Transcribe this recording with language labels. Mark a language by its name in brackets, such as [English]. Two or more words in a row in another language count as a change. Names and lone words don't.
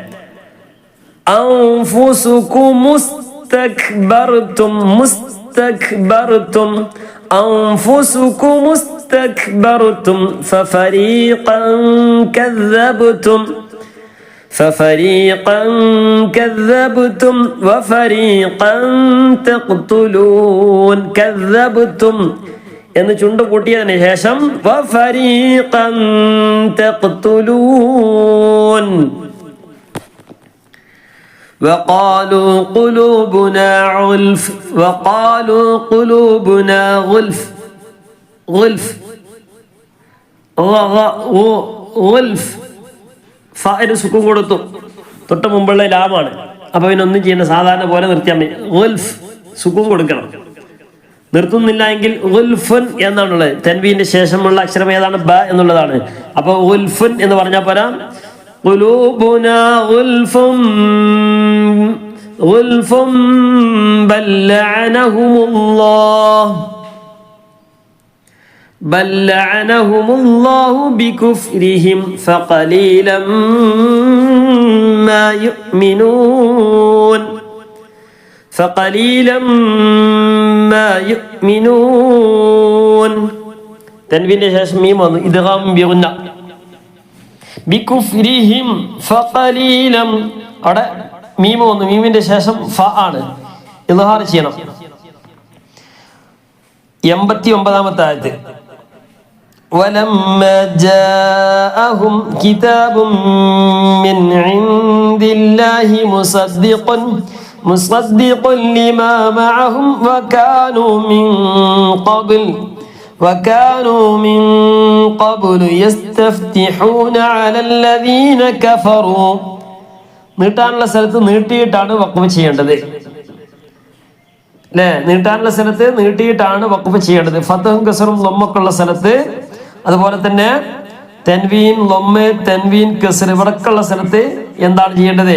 [Arabic] أنفسكم استكبرتم استكبرتم أنفسكم استكبرتم ففريقا كذبتم وفريقا تقتلون كذبتم [Malayalam] എന്ന് ചുണ്ട് കൂട്ടിയതിന് ശേഷം [Arabic] وفريقا تقتلون وقالوا قلوبنا غلف [Malayalam] ഫാഇന് സുക്കൂൻ കൊടുത്തു. തൊട്ട് മുമ്പുള്ള ലാമാണ്. അപ്പൊ ഇതിനൊന്നും ചെയ്യേണ്ട, സാധാരണ പോലെ നിർത്തിയാൽ മതി. ഗുൽഫ് സുക്കൂൻ കൊടുക്കണം. നിർത്തുന്നില്ല എങ്കിൽ ഗുൽഫുൻ എന്നാണുള്ളത്. തൻവീന്റെ ശേഷമുള്ള അക്ഷരം ഏതാണ്? ബ എന്നുള്ളതാണ്. അപ്പൊ ഗുൽഫുൻ എന്ന് പറഞ്ഞാൽ പോരാ. [Arabic] قلوبنا غلف بل لعنهم الله بكفرهم فقليلا ما يؤمنون [Malayalam] തൻവീന്റെ ശേഷം മീം വന്നു. [Arabic] إدغام بغنة بكفرهم فقليلا. [Malayalam] അവിടെ മീം വന്നു. മീമിന്റെ ശേഷം ഫ ആണ്. ഇദ്ഹാർ ചെയ്യണം. 89-ാമത്തെ ആയത്ത്. [Arabic] ولما جاءهم كتاب من عند الله مصدق لما معهم وكانوا من قبل يستفتحون على الذين كفروا. [Malayalam] നീട്ടാനുള്ള സ്ഥലത്ത് നീട്ടിയിട്ടാണ് വഖഫ് ചെയ്യേണ്ടത് അല്ലേ? നീട്ടാനുള്ള സ്ഥലത്ത് നീട്ടിയിട്ടാണ് വഖഫ് ചെയ്യേണ്ടത്. ഫതഹും കസറും ലൊമ്മൊക്കെയുള്ള സ്ഥലത്ത്, അതുപോലെ തന്നെ തൻവീൻ ലൊമ്മ് തൻവീൻ കസർ ഇവിടക്കുള്ള സ്ഥലത്ത് എന്താണ് ചെയ്യേണ്ടത്?